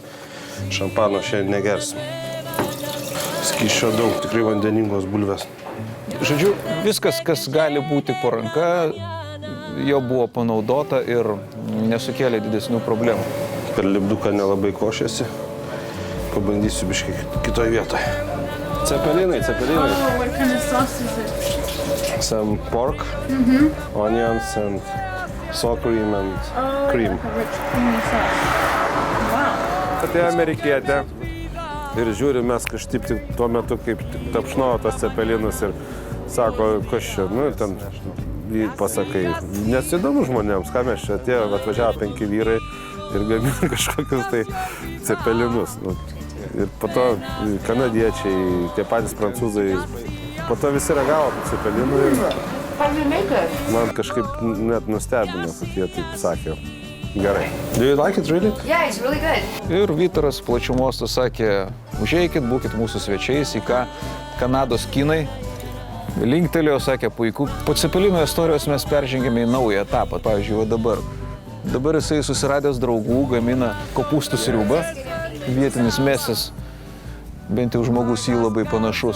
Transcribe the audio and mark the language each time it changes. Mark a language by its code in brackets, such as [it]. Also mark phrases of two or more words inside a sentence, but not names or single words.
[lt] Šampano šiandien negersim. Skysčio daug, tikrai vandeningos bulvės. Žodžiu, viskas, kas gali būti po ranka, jau buvo panaudota ir nesukėlė didesnių problemų. Per lipduką nelabai košėsi. Pabandysiu biškai kitoj vietoje. Cepelinai. [en] Oh, what kind of sauce is it? Some pork, onions and sour cream and cream. Like a rich creamy sauce. Wow. [lt] Tai amerikietė. Ir žiūrim mes kažkaip tuo metu, kaip tapšnojo tos cepelinus ir sako, kas čia, nu ir ten pasakai. Nes įdomu žmonėms, ką mes čia atėjo, atvažiavo 5 vyrai ir gamino kažkokius tai cepelinus. Ir po to kanadiečiai, tie patys prancūzai, po to visi ragavo cepelinų ir man kažkaip net nustebino, kad jie taip sakė. Gerai. [en] Do you like it really? Yeah, it's really good. [lt] Ir Vytaras plačiu mostu sakė, užeikit, būkit mūsų svečiais, į ką Kanados kinai. Linktelėjo, sakė, puiku. Po cepelino istorijos mes peržengėme į naują etapą, pavyzdžiui, dabar. Dabar jisai susiradęs draugų, gamina kopūstų sriubą, vietinis mesas, bent jau žmogus jį labai panašus.